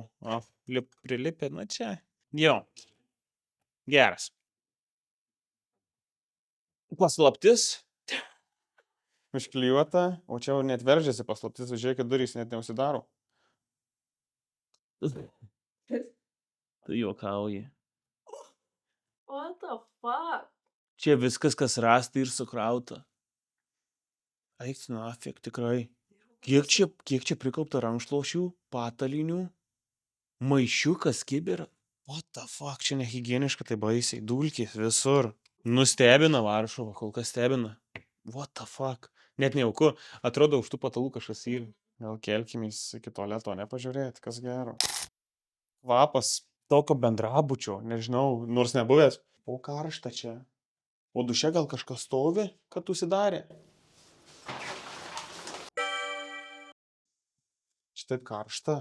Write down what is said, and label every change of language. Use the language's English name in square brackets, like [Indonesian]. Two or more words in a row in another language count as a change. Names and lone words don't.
[Lithuanian] O, prilipė, na čia. Jo. Geras. Paslaptis. Užklijuota. O čia jau net veržiasi paslaptis. Žiūrėkit, durys net neužsidaro. Tu juokauji. [English] What the fuck? [Lithuanian] Čia viskas, kas rasta ir sukrauta. Eik, nafik, tikrai. Kiek čia prikaupta rankšluosčių, patalinių, maišiukas, kibira. [English] What the fuck, [Lithuanian] čia nehigieniška, tai baisiai. Dulkės visur. Nustebina Varšuva, kol kas stebina. [English] What the fuck. [Lithuanian] Net nejauku. Atrodo, už tų patalų kažkas yra. Gal kelkimės iki tualeto nepažiūrėti, kas gero. Kvapas tokio bendrabučio, nežinau, nors nebuvęs. O karšta čia. O duše gal kažkas stovi, kad užsidarė. Šitaip karšta.